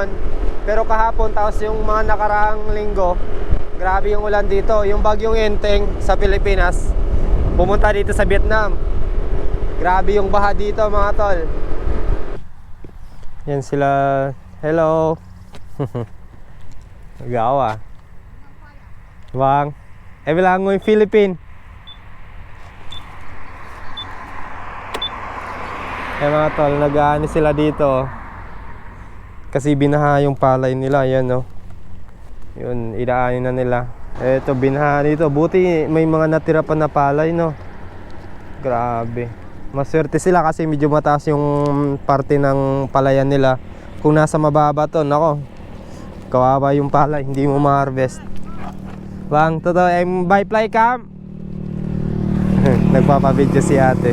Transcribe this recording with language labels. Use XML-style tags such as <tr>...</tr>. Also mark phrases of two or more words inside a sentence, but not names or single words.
<tl>Pero kahapon, tapos yung mga nakaraang linggo, grabe yung ulan dito. Yung bagyong Enteng sa Pilipinas pumunta dito sa Vietnam. Grabe yung baha dito mga tol. Yan sila. Hello. Gawa.</tl> <vi>Vâng. Em là người Philippines.</vi> <tl>Eh mga tol, nag-aani sila dito. Kasi binaha yung palay nila, yan no. Yun, idaanin na nila. Eto, binaha dito. Buti may mga natira pa na palay, no. Grabe. Maswerte sila kasi medyo mataas yung parte ng palayan nila. Kung nasa mababa to, nako, kawawa yung palay, hindi mo ma-harvest. Bang, totoo,</tl> <en>by fly cam.</en> <tl>Nagpapabidyo si ate.</tl>